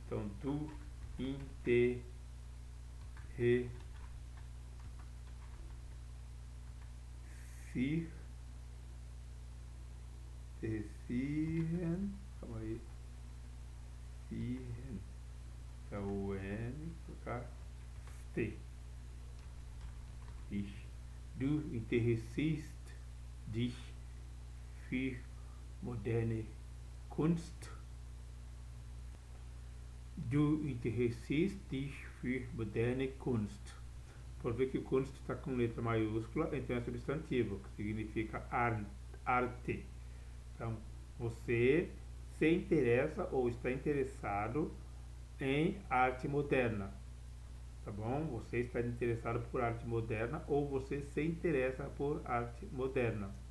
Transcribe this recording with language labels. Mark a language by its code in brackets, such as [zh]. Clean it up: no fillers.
[pt] Então, [de] du interessieren, [pt] calma aí, sieren, é o N, colocar T. [de] Du interessierst dich für moderne Kunst. Du interessierst dich für moderne Kunst. [pt] Pode ver que Kunst está com letra maiúscula, então é substantivo, que significa arte. Então, você se interessa ou está interessado em arte moderna. Tá bom? Você está interessado por arte moderna ou você se interessa por arte moderna.